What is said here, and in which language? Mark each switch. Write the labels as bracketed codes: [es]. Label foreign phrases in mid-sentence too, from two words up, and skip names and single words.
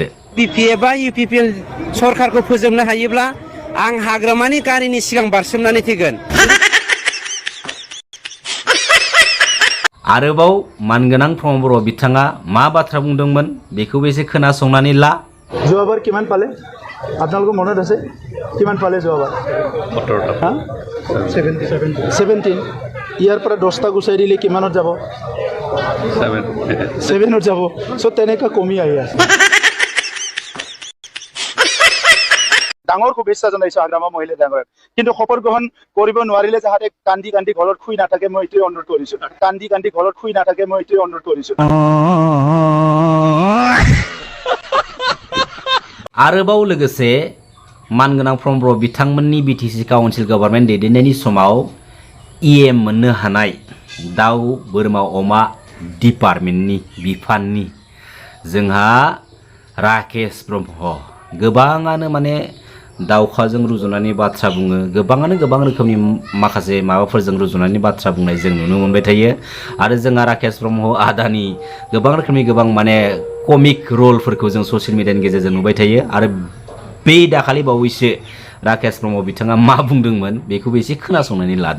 [brx] बिपिएफ बा इउपिपिएल सरकारखौ फोजोबनो हायोब्ला आं हाग्रामानि गारिनि सिगां बारसोमनानै थैगोन। आरोबाव मानगोनां प्रमद बर' बिथाङा मा बाथ्रा बुंदोंमोन बेखौबो एसे खोनासंनानै ला। [as] যোৱাবাৰ কিমান পালে আপোনালোকৰ মনত আছে কিমান পালে যোৱাবাৰ 17 ইয়াৰ পৰা 10টা গুচাই দিলে কিমানত যাব 7ত যাব সো তেনেকা কমি আহি আছে। ডাঙৰ শুভেচ্ছা জনাইছো আগ্ৰামা মহিলা ডাঙৰ কিন্তু খবৰ গ্ৰহণ কৰিব নোৱাৰিলে যাহাতে কান্দি কান্দি ঘৰত শুই নাথাকে মই এইটোৱে অনুৰোধ কৰিছো কান্দি কান্দি ঘৰত শুই নাথাকে মই এইটোৱে অনুৰোধ কৰিছো। [brx] आरोबाव लोगोसे मानगोनां प्रमद बर' बिथांमोननि [en] BTC council government [brx] दैदेननायनि समाव इएम मोननो हानाय दाउ बोरमा अमा डिपार्टमेन्टनि बिफाननि जोंहा राकेश ब्रह्म गोबाङानो माने दावखाजों रुजुनानै बाथ्रा बुङो गोबाङानो गोबां रोखोमनि माखासे माबाफोरजों रुजुनानै बाथ्रा बुंनाय जों नुनो मोनबाय थायो आरो जोंहा राकेश ब्रह्म आदानि गोबां रोखोमनि गोबां माने [en] comic roles [brx] जों [en] social media [brx] गेजेरजों नुबाय थायो आरो बे दाखालि बावैसो राकेश ब्रह्म बिथाङा मा बुंदोंमोन बेखौबो एसे खोनासंनानै लादो।